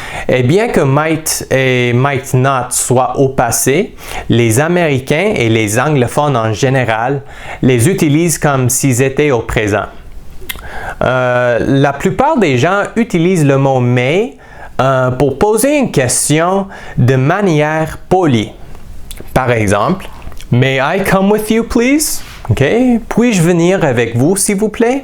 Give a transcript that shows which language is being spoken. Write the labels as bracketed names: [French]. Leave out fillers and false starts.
[French] Et bien que might et might not soient au passé, les Américains et les anglophones en général les utilisent comme s'ils étaient au présent. La plupart des gens utilisent le mot may pour poser une question de manière polie. [English] Par exemple, may I come with you, please? Okay. [French] Puis-je venir avec vous, s'il vous plaît?